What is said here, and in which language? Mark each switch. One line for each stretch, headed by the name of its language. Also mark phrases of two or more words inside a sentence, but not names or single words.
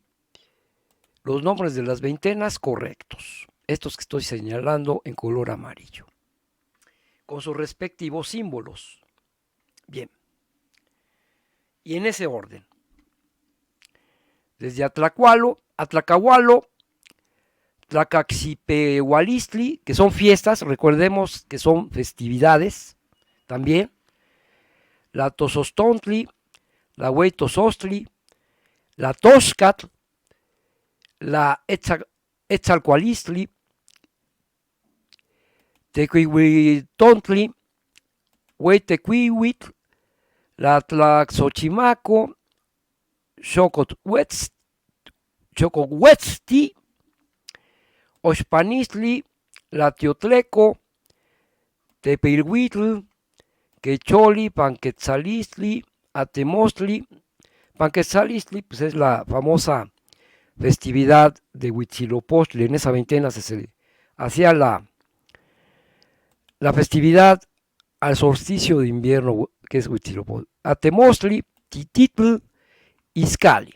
Spanish: Los nombres de las veintenas correctos, estos que estoy señalando en color amarillo, con sus respectivos símbolos. Bien, y en ese orden, desde Atlcahualo, Tlacaxipehualistli, que son fiestas, recordemos que son festividades también, la Tozostontli, la Hueytozostli, la Toscatl, la Etzalcualistli, Tequihuitontli, Hueytequihuitl, la Tlaxochimaco, Xocohuetzti, Oxpanistli, la Teotleco, Tepilhuitl, Quecholi, Panquetzalistli, Atemostli. Panquetzalistli pues es la famosa festividad de Huitzilopochtli. En esa veintena se hacía la festividad al solsticio de invierno, que es Huitzilopochtli. Atemostli, Tititl, Izcalli.